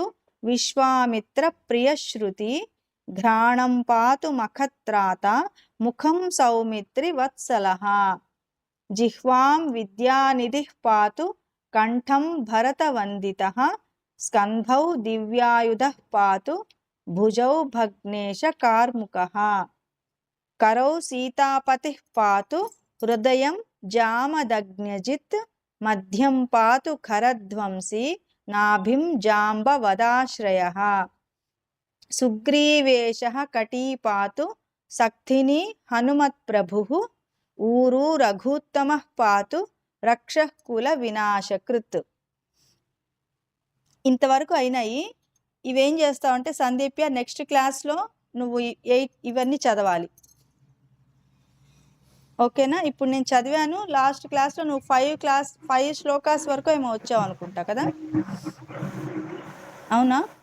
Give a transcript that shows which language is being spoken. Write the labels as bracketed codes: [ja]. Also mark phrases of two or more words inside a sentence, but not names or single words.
[sa] విశ్వామిత్ర ప్రియశ్రుతి ఘ్రాణం పాతు మఖత్రాత ముఖం సౌమిత్రి వత్సలః జిహ్వాం విద్యానిధిః పాతు కంఠం భరతవందితః స్కంధౌ దివ్యాయుధః పాతు భుజౌ భగ్నేశ కార్ముకః करौ सीतापतिः पातु हृदयं जामदग्न्यजित् मध्यं पातु खरध्वंसी नाभिं जाम्बवदाश्रयः सुग्रीवेशः कटी पातु सक्थिनी हनुमत्प्रभुः ऊरू रघुत्तमः पातु रक्षः कुल विनाशकृत् [te] ఇంతవరకు అయినాయి. ఇవేం చేస్తావంటే సందీప్య [en] next classలో [te] నువ్వు ఇవన్నీ చదవాలి. ఓకేనా? ఇప్పుడు నేను చదివాను, [en] last classలో [te] నువ్వు 5 శ్లోకాస్ వరకు ఏమో వచ్చావు అనుకుంటా కదా, అవునా?